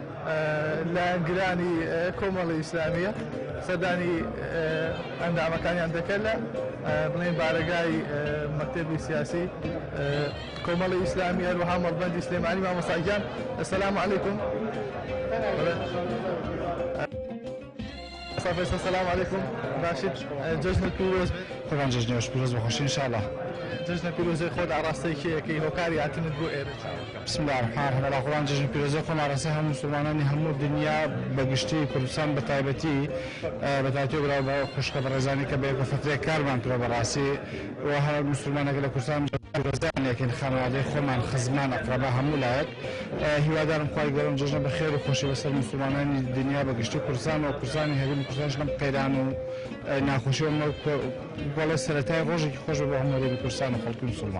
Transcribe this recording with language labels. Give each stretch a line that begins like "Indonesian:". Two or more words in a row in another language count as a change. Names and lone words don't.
Central Kurdish: لایەنگرانی کۆمەڵی ئیسلامیە سەردانی ئەندامەکانیان دەکەن لە بڵێن بارەگای مەکتەبی سیاسی کۆمەڵی ئیسلامی هەروەها مەڵبەندی سلێمانی مامۆستاگیان
Arabic: السلام عەلەیکوم السلام علیکم
Persian: باشید جشن پیروز طبعا جشن پیروز بخوشی
Arabic: ان شاء الله
Central Kurdish: جژنە پیرۆزەی خۆت ئاڕاستەیەکەی هۆکاری هاتنت بۆ ئێرە
Arabic: بسم الله الرحمن الرحیم
Central Kurdish: بەڵاخۆڵان جژن پیرۆزەی خۆم ئاڕاستە هەموو مسلمانانی هەموو دنیا بەگشتی کوردستان بە تایبەتی بە تایبەتی براو بە خوشکە بەڕێزانی کە بە یەکەفترێک کارمان کرۆ بەڕاستی و هەر مسلمانێک لە کوردستان پیرۆزیانێکین خانەوادەی خۆمان خزمان ئەقرەبا هەموو لایەک هیوادارم خوای گەورم جژنە بە خێر و خۆشی بەسەر مسلمانانی دنیا بەگشتی کوردستان و کوردستانی هەرێمی کوردستانش لەم قەیران و ناخۆشی و بەڵێ سەرەتای ڕۆژێکی خۆش بۆ هەموو هەرێمی کوردستان و خەڵکی مسلمان.